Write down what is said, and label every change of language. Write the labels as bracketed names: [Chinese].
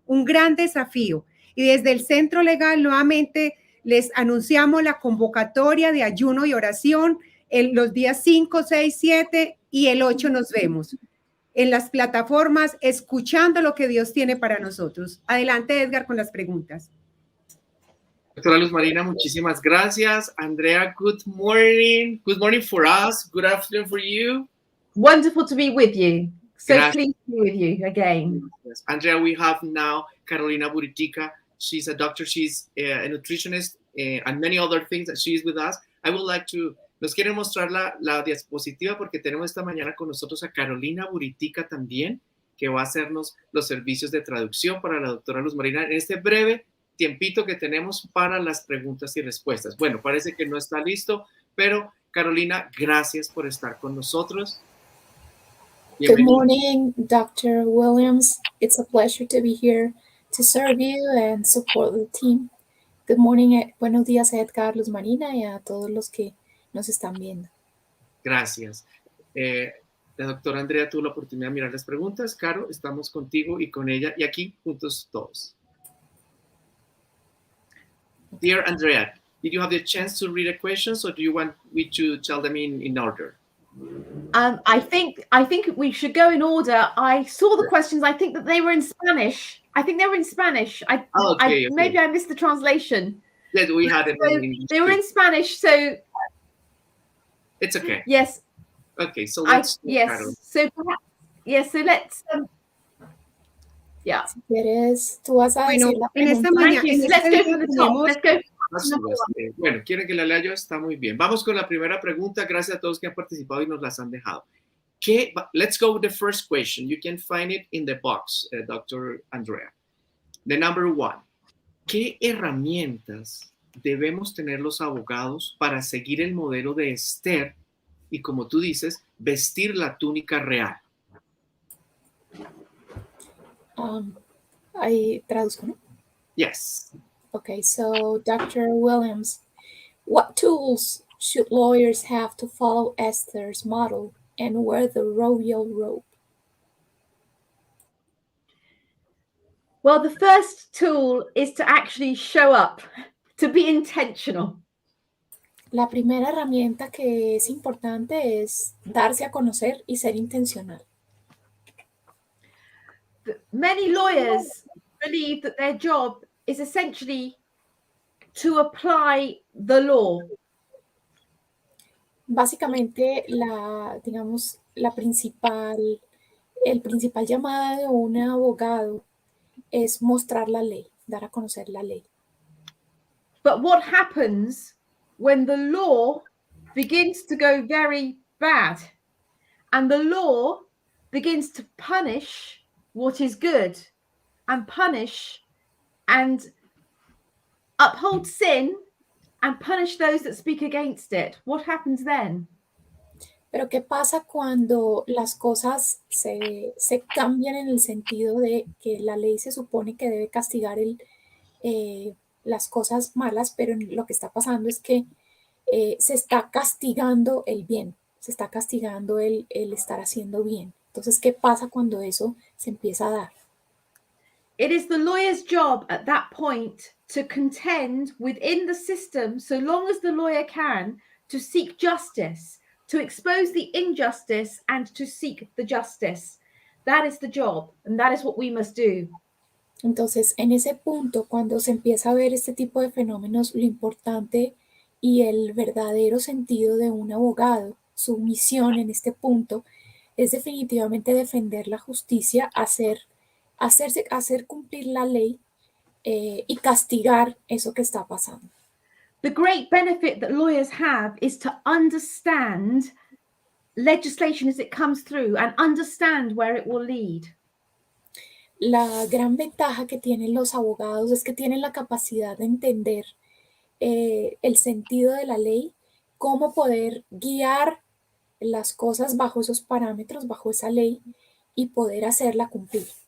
[Spanish] Un gran desafío. Y desde el Centro Legal nuevamente les anunciamos la convocatoria de ayuno y oración los días 5, 6, 7 y el 8 nos vemos. en las plataformas, escuchando lo que Dios tiene para nosotros. Adelante, Edgar, con las preguntas. Doctora Luz Marina, muchísimas gracias. [English] Andrea, good morning. Good morning for us. Good afternoon for you. Wonderful to be with you. So [Spanish] Gracias. [English] pleased to be with you again. Yes. Andrea, we have now Carolina Buritica. She's a doctor, she's a nutritionist, and many other things that she's with us. I would like to, [Spanish] nos quieren mostrar la diapositiva porque tenemos esta mañana con nosotros a Carolina Buritica también, que va a hacernos los servicios de traducción para la doctora Luz Marina en este breve tiempito que tenemos para las preguntas y respuestas. Bueno, parece que no está listo, pero Carolina, gracias por estar con nosotros. [English] Good morning, Dr. Williams. It's a pleasure to be here to serve you and support the team. Good morning, [Spanish] buenos días a Edgar, Luz Marina y a todos los que nos están viendo. Gracias. La doctora Andrea tuvo la oportunidad de mirar las preguntas. Caro, estamos contigo y con ella y aquí juntos todos. [English] Dear Andrea, did you have the chance to read the questions or do you want me to tell them in order? I think we should go in order. I saw the questions. I think that they were in Spanish. Okay. Maybe I missed the translation. Yes, we had it in English. They were in Spanish, so it's okay. Yes. Okay, so let's So perhaps, so let's yeah. [Spanish] Si quieres, tú vas a Bueno, decir la en esta pregunta. mañana, [English] Let's go from the top. Let's go. [Spanish] Bueno, quieren que la lea yo, está muy bien. Vamos con la primera pregunta. Gracias a todos que han participado y nos las han dejado. [English] Let's go with the first question. You can find it in the box, Dr. Andrea. The number 1. [Spanish] ¿Qué herramientas debemos tener los abogados para seguir el modelo de Esther y, como tú dices, vestir la túnica real? Ahí traduzco, ¿no? [English] Yes. Okay, so Dr. Williams, what tools should lawyers have to follow Esther's model and wear the royal robe? Well, the first tool is to actually show up, to be intentional. [Spanish] La primera herramienta que es importante es darse a conocer y ser intencional. [English] Many lawyers believe that their job is essentially to apply the law. [Spanish] Básicamente, el principal llamado de un abogado es mostrar la ley, dar a conocer la ley. [English] But what happens when the law begins to go very bad and the law begins to punish what is good and punish and uphold sin and punish those that speak against it? What happens then? [Spanish] Pero ¿qué pasa cuando las cosas se cambian en el sentido de que la ley se supone que debe castigar las cosas malas, pero lo que está pasando es que se está castigando el bien, se está castigando el estar haciendo bien? Entonces, ¿qué pasa cuando eso se empieza a dar? [English] It is the lawyer's job at that point to contend within the system, so long as the lawyer can, to seek justice, to expose the injustice and to seek the justice. That is the job, and that is what we must do. [Spanish] Entonces, en ese punto, cuando se empieza a ver este tipo de fenómenos, lo importante y el verdadero sentido de un abogado, su misión en este punto, es definitivamente defender la justicia, hacer cumplir la ley y castigar eso que está pasando. [English] The great benefit that lawyers have is to understand legislation as it comes through and understand where it will lead. [Spanish] La gran ventaja que tienen los abogados es que tienen la capacidad de entender el sentido de la ley, cómo poder guiar las cosas bajo esos parámetros, bajo esa ley y poder hacerla cumplir.